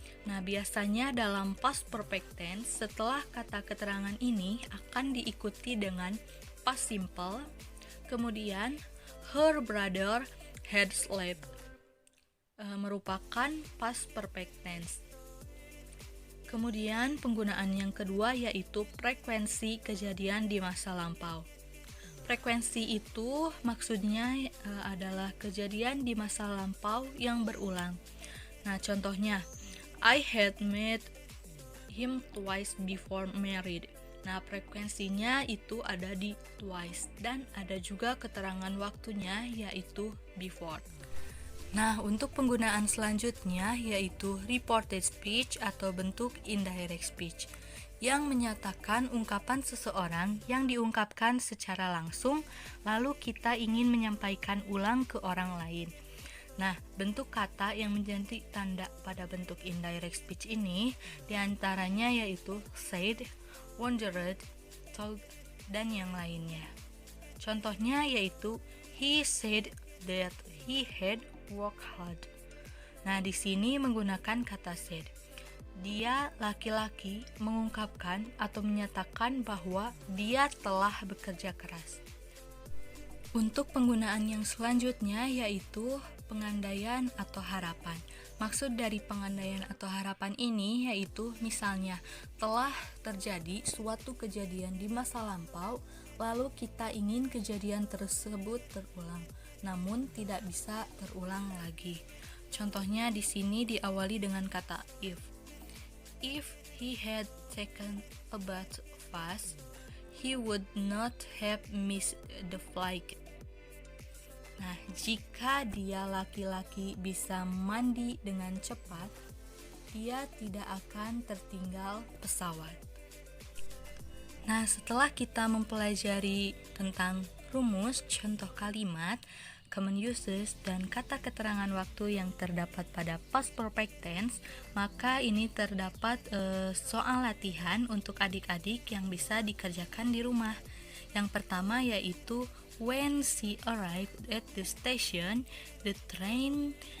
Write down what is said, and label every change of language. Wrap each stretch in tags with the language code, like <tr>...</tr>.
<id>Nah, biasanya dalam past perfect tense setelah kata keterangan ini akan diikuti dengan past simple, kemudian</id> <en>her brother had slept</en> <id>merupakan past perfect tense. Kemudian penggunaan yang kedua yaitu frekuensi kejadian di masa lampau. Frekuensi itu maksudnya adalah kejadian di masa lampau yang berulang. Nah, contohnya,</id> <en>I had met him twice before married.</en> <id>Nah, frekuensinya itu ada di twice, dan ada juga keterangan waktunya yaitu before. Nah, untuk penggunaan selanjutnya yaitu reported speech atau bentuk indirect speech. yang menyatakan ungkapan seseorang yang diungkapkan secara langsung, lalu kita ingin menyampaikan ulang ke orang lain. Nah, bentuk kata yang menjadi tanda pada bentuk indirect speech ini diantaranya yaitu said, wondered, told, dan yang lainnya. Contohnya yaitu</id> <en>he said that he had worked hard.</en> <id>Nah, di sini menggunakan kata said. Dia laki-laki mengungkapkan atau menyatakan bahwa dia telah bekerja keras. Untuk penggunaan yang selanjutnya yaitu pengandaian atau harapan. Maksud dari pengandaian atau harapan ini yaitu misalnya telah terjadi suatu kejadian di masa lampau, lalu kita ingin kejadian tersebut terulang, namun tidak bisa terulang lagi. Contohnya di sini diawali dengan kata if.</id> <en>If he had taken a bath fast, he would not have missed the flight.</en> <id>Nah, jika dia laki-laki bisa mandi dengan cepat, dia tidak akan tertinggal pesawat. Nah, setelah kita mempelajari tentang rumus, contoh kalimat, common uses, dan kata keterangan waktu yang terdapat pada past perfect tense, maka ini terdapat soal latihan untuk adik-adik yang bisa dikerjakan di rumah. Yang pertama yaitu</id> <en>when she arrived at the station, the train.</en>